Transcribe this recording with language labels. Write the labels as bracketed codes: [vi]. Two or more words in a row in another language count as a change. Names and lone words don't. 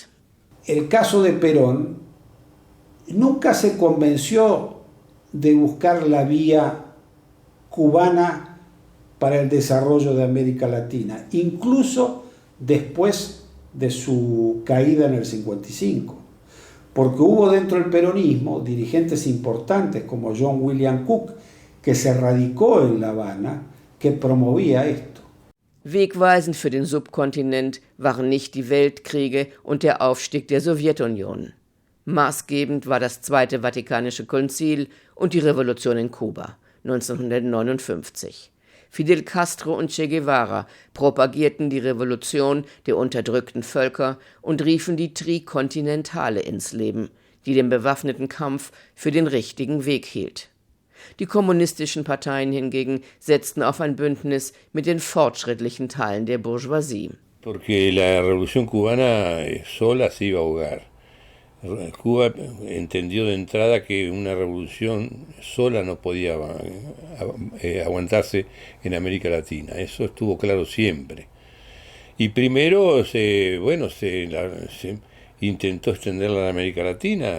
[es] El caso de Perón nunca se convenció de buscar la vía cubana para el desarrollo de América Latina, incluso después de su caída en el 55, porque hubo dentro del peronismo dirigentes importantes como John William Cook, que se radicó en La Habana, que promovía esto. [de] Wegweisend für den Subkontinent waren nicht die Weltkriege und der Aufstieg der Sowjetunion. Maßgebend war das Zweite Vatikanische Konzil und die Revolution in Kuba 1959. Fidel Castro und Che Guevara propagierten die Revolution der unterdrückten Völker und riefen die Trikontinentale ins Leben, die den bewaffneten Kampf für den richtigen Weg hielt. Die kommunistischen Parteien hingegen setzten auf ein Bündnis mit den fortschrittlichen Teilen der Bourgeoisie. [es] Porque la revolución cubana sola se iba a ahogar. Cuba entendió de entrada que una revolución sola no podía aguantarse en América Latina. Eso estuvo claro siempre. Y primero se intentó extenderla a América Latina.